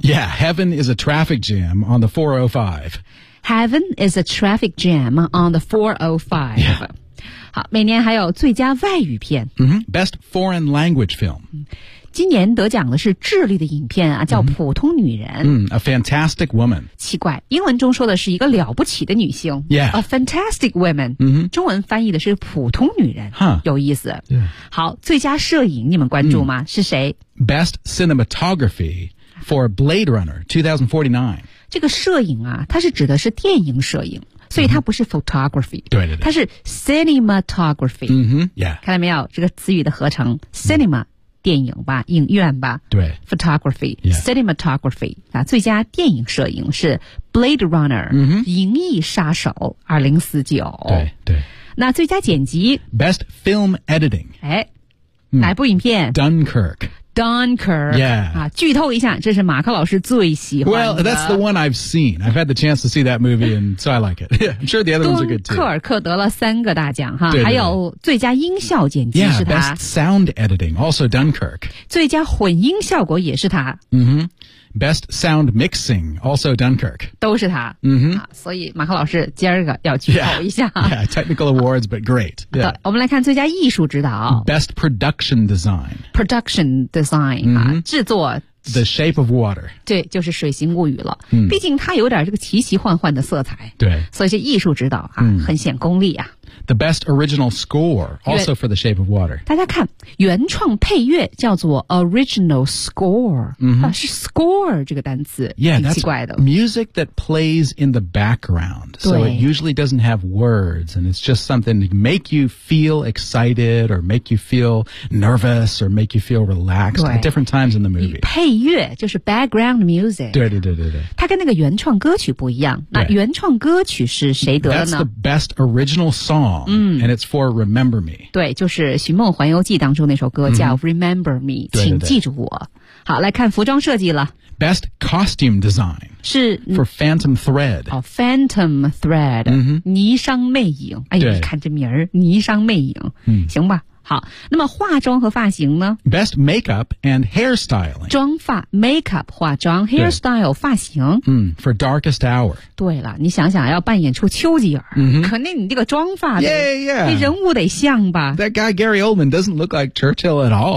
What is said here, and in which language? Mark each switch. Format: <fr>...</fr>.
<en>Yeah, Heaven is a traffic jam on the 405 Heaven is a traffic jam on the 405、 yeah.</en> <zh>好每年还有最佳外语片、</zh> <en>mm-hmm. Best Foreign Language Film</en> <zh>今年得奖的是智利的影片啊，叫普通女人、</zh> <en>mm-hmm. A Fantastic Woman</en> <zh>奇怪英文中说的是一个了不起的女性、</zh> <en>yeah. A Fantastic Woman、 mm-hmm.</en> <zh>中文翻译的是普通女人、 huh. 有意思、</zh> <en>yeah.</en> <zh>好最佳摄影你们关注吗、mm-hmm. 是谁</zh> <en>Best Cinematography for Blade Runner 2049</en> <zh>这个摄影啊它是指的是电影摄影所以它不是 photography、嗯、对对对它是 cinematography、嗯哼 yeah. 看到没有这个词语的合成 cinema、嗯、电影吧影院吧对</zh> <en>photography、 yeah.</en> <zh>cinematography、啊、最佳电影摄影是 Blade Runner、嗯、哼银翼杀手2049 对对那最佳剪辑</zh> <en>Best Film Editing、</en> <zh>哎嗯、哪部影片</zh> <en>Dunkirk Dunkirk. Yeah.</en> <zh>剧透一下，这是马克老师最喜欢的。</zh> <en>Well, that's the one I've seen. I've had the chance to see that movie, and so I like it. I'm sure the other ones are good, too.</en> <zh>敦刻尔克得了三个大奖，哈，还有最佳音效剪辑是他。</zh> <en>Yeah, best sound editing, also Dunkirk.</en> <zh>最佳混音效果也是他。</zh> <en>Mm-hmm. Best sound mixing, also Dunkirk.</en> <zh>都是他。嗯哼。所以马克老师今儿个要举手一下。</zh> <en>Yeah, yeah, technical awards, but great. Yeah.</en> <zh>我们来看最佳艺术指导。</zh> <en>Best production design. Production design,、mm-hmm.</en> <zh>制作。</zh> <en>The Shape of Water.</en> <zh>对，就是水形物语了。嗯。毕竟它有点这个奇奇幻幻的色彩。对。所以这艺术指导啊、嗯、很显功力啊。</zh> <en>The best original score, also for The Shape of Water.</en> <zh>大家看，原创配乐叫做 original score,、 mm-hmm. 啊、是 score 这个单词</zh> <en>yeah,</en> <zh>挺奇怪的。</zh> <en>That's music that plays in the background, so it usually doesn't have words, and it's just something to make you feel excited, or make you feel nervous, or make you feel relaxed at different times in the movie.</en> <zh>配乐就是 background music. 对对对对对。它跟那个原创歌曲不一样。那原创歌曲是谁得的呢</zh> <en>?That's the best original song. And it's for Remember Me.</en> <zh>对，就是《寻梦环游记》当中那首歌叫 Remember Me,、mm-hmm. 请记住我。好，来看服装设计了。</zh> <en>Best costume design.</en> <zh>是</zh> <en>for Phantom Thread. 哦 ,Phantom Thread,、 mm-hmm.</en> <zh>霓裳魅影。哎呀你看这名儿霓裳魅影。 Mm-hmm. 行吧。好，那么化妆和发型呢</zh> <en>?Best makeup and hairstyling.</en> <zh>妆发 ,makeup, 化妆 ,hairstyle, 发型。</zh> <en>嗯 ,for darkest hour.</en> <zh>对了你想想要扮演出丘吉尔、 mm-hmm. 肯定你这个妆发的</zh> <en>yeah, yeah.</en> <zh>你人物得像吧。</zh> <en>That guy Gary Oldman doesn't look like Churchill at all.</en>